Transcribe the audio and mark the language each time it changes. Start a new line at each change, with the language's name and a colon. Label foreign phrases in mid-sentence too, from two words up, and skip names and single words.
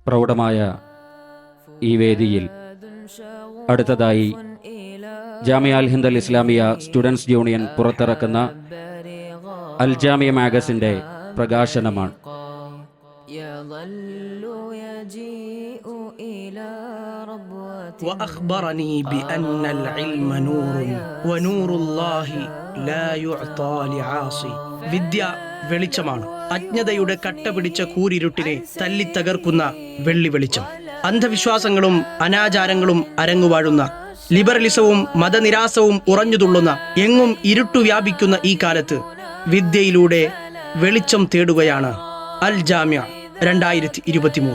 Malayalam: പ്രൗഢമായ ഈ വേദിയിൽ അടുത്തതായി ജാമിയ അൽ ഹിന്ദ് അൽ ഇസ്ലാമിയ സ്റ്റുഡൻസ് യൂണിയൻ പുറത്തിറക്കുന്ന അൽ ജാമിയ മാഗസിൻ്റെ പ്രകാശനമാണ്.
Arabic: وأخبرني بأن العلم نور ونور الله لا يعطى لعاصي.
Malayalam: വിദ്യ വെളിച്ചമാണ്. അജ്ഞതയുടെ കട്ട പിടിച്ച കൂരിരുട്ടിനെ തല്ലിത്തകർക്കുന്ന വെള്ളി വെളിച്ചം. അന്ധവിശ്വാസങ്ങളും അനാചാരങ്ങളും അരങ്ങുവാഴുന്ന ലിബറലിസവും മതനിരാസവും ഉറഞ്ഞുതുള്ളുന്ന എങ്ങും ഇരുട്ടു വ്യാപിക്കുന്ന ഈ കാലത്ത് വിദ്യയിലൂടെ വെളിച്ചം തേടുകയാണ് അൽ ജാമിയ 2023.